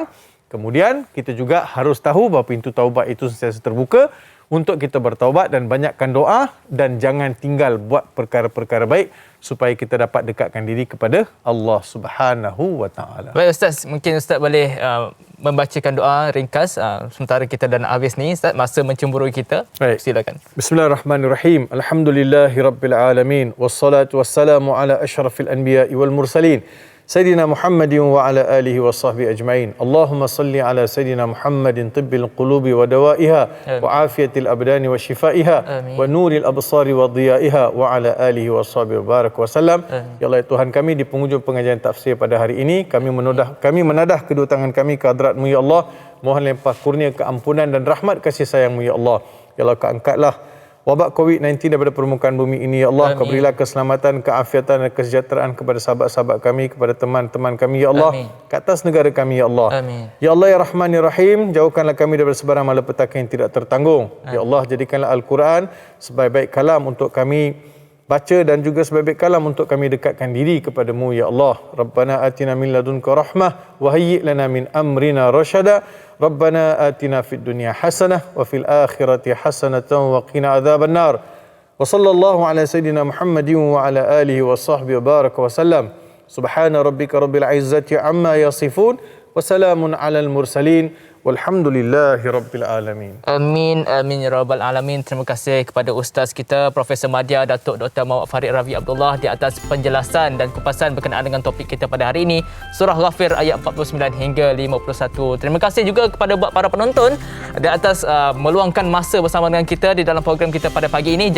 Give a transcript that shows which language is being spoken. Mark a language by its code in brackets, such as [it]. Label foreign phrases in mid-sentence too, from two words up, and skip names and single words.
[ms] Kemudian kita juga harus tahu bahawa pintu taubat itu sentiasa terbuka untuk kita bertaubat dan banyakkan doa dan jangan tinggal buat perkara-perkara baik supaya kita dapat dekatkan diri kepada Allah [ar] سبحانه وتعالى. [ms] Baik Ustaz, mungkin Ustaz boleh membacakan doa ringkas sementara kita dah nak habis ni Ustaz, masa mencemburui kita. Baik. Silakan. [ar] بسم الله الرحمن الرحيم. الحمد لله رب العالمين والصلاة والسلام على أشرف الأنبياء والمرسلين. سيدنا محمد وعلى آله وصحبه أجمعين. اللهم صل على سيدنا محمد طب القلوب ودوائها وعافية الأبدان وشفائها ونور الأبصار وضيائها وعلى آله وصحبه وبارك وسلم. [ms] Ya Allah Tuhan kami, di penghujung pengajian tafsir pada hari ini, kami menadah kedua tangan kami ke hadrat-Mu ya Allah. Mohon limpah kurnia keampunan dan rahmat kasih sayang-Mu ya Allah. Ya Allah, angkatlah wabak COVID-19 daripada permukaan bumi ini. Ya Allah, Amin. Kau berilah keselamatan, keafiatan dan kesejahteraan kepada sahabat-sahabat kami, kepada teman-teman kami. Ya Allah, Amin. ke atas negara kami. Ya Allah. Amin. Ya Allah, Ya Rahman, Ya Rahim, jauhkanlah kami daripada sebarang malapetaka yang tidak tertanggung. Ya Allah, jadikanlah Al-Quran sebaik-baik kalam untuk kami baca dan juga sebaik-baik kalam untuk kami dekatkan diri kepadamu. [ar] يا الله، ربنا آتنا من لدنك رحمة وهيئ لنا من أمرنا رشدا. ربنا آتنا في الدنيا حسنة وفي الآخرة حسنة وقنا عذاب النار. وصلى الله على سيدنا محمد وعلى آله وصحبه وبارك وسلم. سبحان ربك رب العزة عما يصفون وسلام على المرسلين والحمد لله رب العالمين. آمين، آمين يا رب العالمين. [ms] Terima kasih kepada ustaz kita Profesor Madya Datuk Dr. Muhammad Farid Ravi Abdullah di atas penjelasan dan kupasan berkenaan dengan topik kita pada hari ini, surah Ghafir ayat 49 hingga 51. Terima kasih juga kepada buat para penonton di atas meluangkan masa bersama dengan kita di dalam program kita pada pagi ini.